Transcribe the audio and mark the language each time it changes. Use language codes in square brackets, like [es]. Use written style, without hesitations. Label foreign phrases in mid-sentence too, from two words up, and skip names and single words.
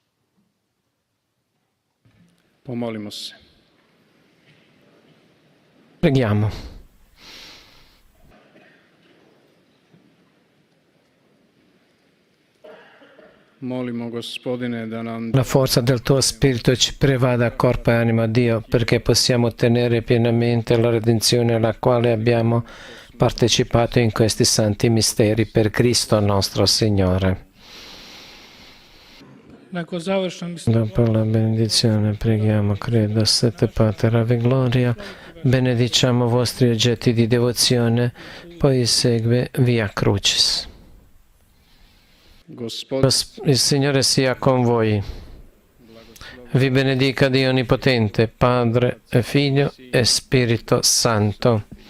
[hr] Pomolimo se. [it] Preghiamo. [hr] Molimo, Gospodine, da nam [it] La forza del tuo Spirito ci prevada corpo e anima, Dio, perché possiamo ottenere pienamente la redenzione alla quale abbiamo partecipato in questi santi misteri per Cristo nostro Signore. [hr] Nakon završnog misljenja [it] Dopo la benedizione preghiamo, credo, sette Pater, Ave Gloria, benediciamo vostri oggetti di devozione, poi segue Via Crucis. Il Signore sia con voi. Vi benedica Dio Onnipotente, Padre e Figlio e Spirito Santo.